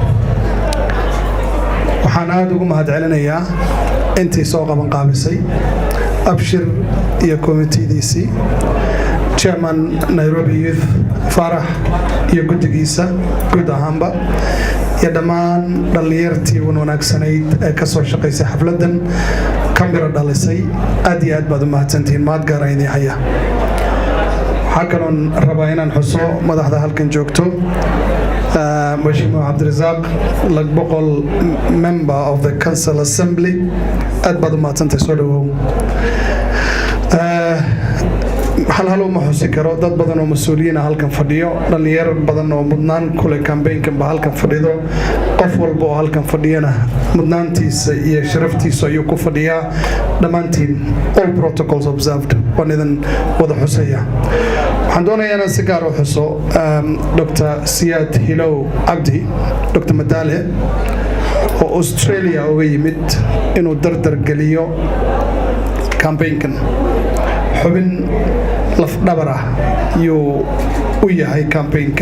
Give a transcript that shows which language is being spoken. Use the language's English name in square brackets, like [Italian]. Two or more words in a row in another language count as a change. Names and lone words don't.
[Somali] waxaan aad ugu mahad celinayaa intii soo qaban qaabisay abshir iyo komitiyadiisii, chairman Nairobi Youth Farax iyo guddigiisa guud ahaanba, iyo dhammaan dhallinyartii wanaagsanayd ee ka soo shaqaysay xafladan ka miro dhalisay. aad iyo aad baad u mahadsantihiin. mahad gaara idin haya. waxaa kaloon rabaa inaan xuso madaxda halkan joogto, Mheshimiwa Abdirazaq, Lagboqol, [English] member of the Council Assembly. [Somali] aad baad u mahadsantahay. soo dhawow. hal uma xusi karo, dad badan oo mas-uuliyiin ah halkan fadhiyo, dhallinyaro badan oo mudnaan kule kambeynkan ba halkan fadhido. qof walba oo halkan fadhiyana mudnaantiisa iyo sharaftiisa ayuu ku fadhiyaa. dhammaantiin [English] all protocols observed [Somali] waan idin wada xusaya. waxaan doonayaa inaan si gaar u xuso Dr. Siyaad Hilow Abdi, Dr. Madale, oo Australia uga yimid inuu dardar geliyo kambeynkan. xubin lafdhabar ah yuu u yahay kambeynkan.